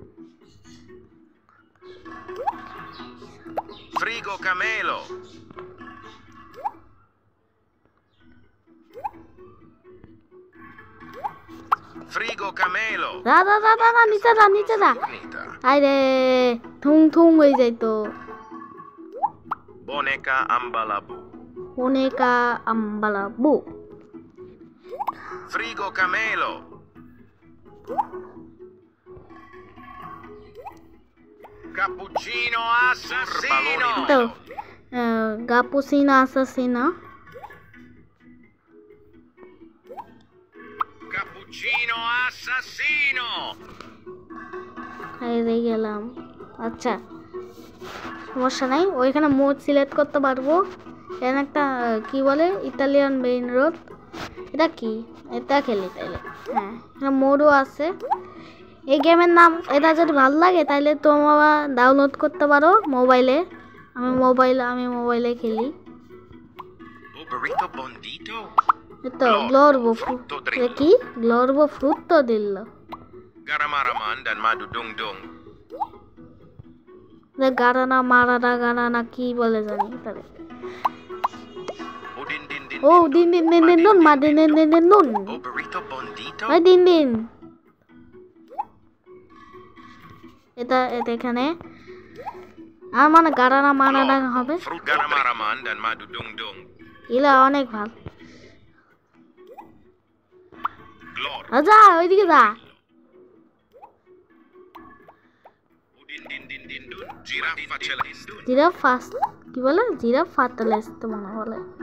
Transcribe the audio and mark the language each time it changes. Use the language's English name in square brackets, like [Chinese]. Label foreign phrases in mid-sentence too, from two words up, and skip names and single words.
[Bangla] ফ্রিগো কামেলো। যা, নিচে যা। আরে থুং হয়ে যাইতো। Boneka Ambalabo. Frigo Camelo. Cappuccino assassino. Cappuccino assassino. Cappuccino assassino. হেরে গেলাম। আচ্ছা, সমস্যা নাই। ওইখানে [English] mode select [Bangla] করতে পারবো। এখানে একটা কি বলে ইতালিয়ান [English] main road, [Bangla] এটা কি, এটা খেলি তাইলে। হ্যাঁ, এখানে মোডও আছে। এই গেমের নাম, এটা যদি ভালো লাগে তাহলে তোমরা ডাউনলোড করতে পারো মোবাইলে। আমি মোবাইলে খেলি। তো গ্লোরবো ফ্রুট্টো, কি গ্লোরবো ফ্রুট্টো দিল। Garamaraman dan madu dung-dung. গারানা মারানা গারানা কি বলে জানি তাহলে। ও দিন দিন দিন দিন নুন মা দিন দিন দিন দিন নুন। ওই দিন দিন এটা এখানে আর মানে গারানা মারানা হবে। Garamaraman dan madu dung-dung. এগুলা অনেক ভালো। যা ওইদিকে যা। জিরাফা কি বলে, জিরাফা তো মনে বলে।